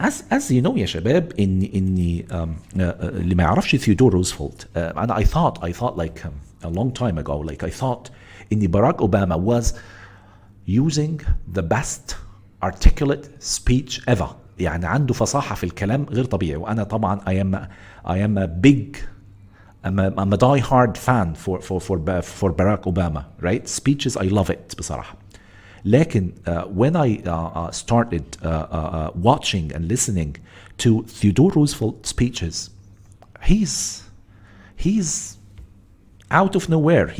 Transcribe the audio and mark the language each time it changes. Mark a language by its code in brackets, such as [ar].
[en] as you know [ar] يا شباب اني اللي ما يعرفش ثيودور روزفلت، انا [en] I thought like a long time ago, like I thought ان Barack Obama was using the best articulate speech ever. [ar] يعني عنده فصاحة في الكلام غير طبيعي. وأنا طبعا [en] I am a big I'm a die-hard fan for Barack Obama, right? Speeches I love it بصراحة. لكن when I started watching and listening to Theodore Roosevelt speeches, he's out of nowhere.